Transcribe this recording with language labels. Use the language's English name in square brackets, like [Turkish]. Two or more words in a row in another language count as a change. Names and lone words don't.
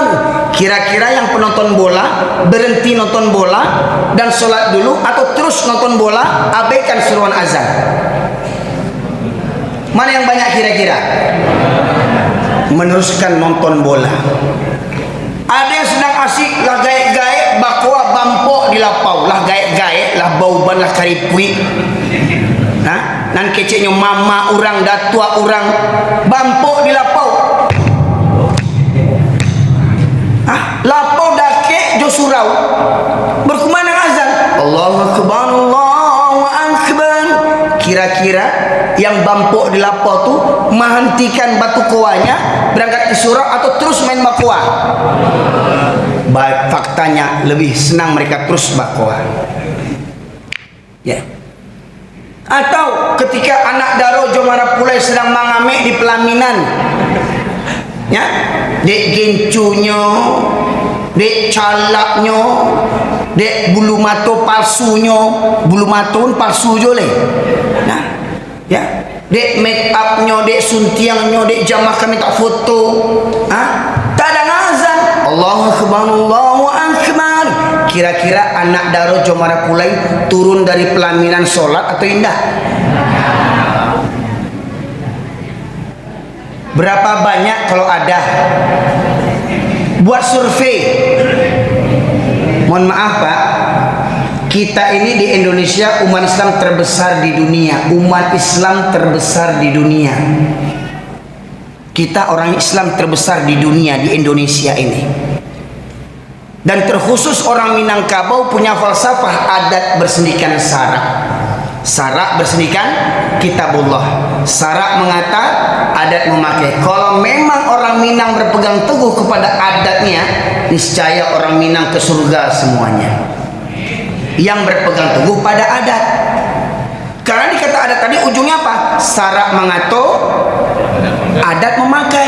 [Indonesian] Kira-kira yang penonton bola berhenti nonton bola dan sholat dulu, atau terus nonton bola abaikan seruan azan? Mana yang banyak kira-kira? Meneruskan nonton bola. [Minangkabau] Ada yang sedang asik lah gaek-gaek bakwa bampok di lapau, lah gaek-gaek lah bauban lah karipui, nah, nan keceknya mama orang, datua orang, bampok di lapau. Lapau dakek jo surau, berkumandang azan, [Arabic] Allahu Akbar, Allahu Akbar. [Indonesian] Kira-kira yang [Minangkabau] bampok di lapau tu [Indonesian] menghentikan batu koanya, berangkat ke surau, atau terus main bakwa? Faktanya lebih senang mereka terus bakwa, ya. Atau ketika [Minangkabau] anak daro Jomara Pulai [Indonesian] sedang mengamek di pelaminan, ya, [Minangkabau] dek gencunya, dek calaknya, dek bulu mato palsunya, bulu mato palsu jole, [Indonesian] nah, ya, dek make upnya, dek suntiangnya, dek jamah kami tak foto, tak ada ngazan, [Arabic] Allahu Akbar, Allahu Akbar. [Indonesian] Kira-kira [Minangkabau] anak daro [Indonesian] Jomara Pulai turun dari pelaminan sholat atau indah? Berapa banyak kalau ada? Buat survei. Mohon maaf Pak, kita ini di Indonesia umat Islam terbesar di dunia. Umat Islam terbesar di dunia. Kita orang Islam terbesar di dunia, di Indonesia ini. Dan terkhusus orang Minangkabau punya falsafah adat bersendikan sarak. Sarak bersendikan kitabullah. Sarak mengata, adat memakai. Kalau memang orang Minang berpegang teguh kepada adatnya, niscaya orang Minang ke surga semuanya. Yang berpegang teguh pada adat. Karena dikata adat tadi ujungnya apa? [Minangkabau] Sarak mengato, adat memakai.